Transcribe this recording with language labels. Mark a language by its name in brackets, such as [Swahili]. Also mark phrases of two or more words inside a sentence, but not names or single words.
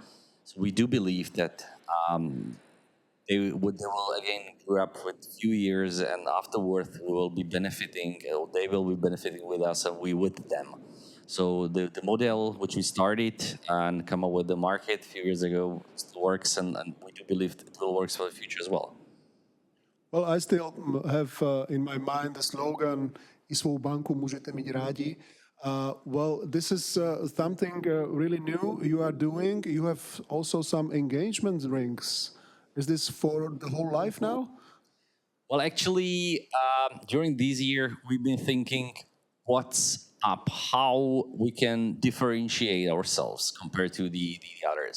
[English] So we do believe that they will again grow up with a few years, and afterwards we will be benefiting, or they will be benefiting with us, and we with them. So the model which we started and come up with the market a few years ago still works, and we do believe it will work for the future as well. Well, I still have in my mind the slogan [Czech] "I svou banku můžete mít rádi." [English] Well, this is something really new you are doing. You have also some engagement rings. Is this for the whole life now? Well, actually, during this year, we've been thinking what's up, how we can differentiate ourselves compared to the others.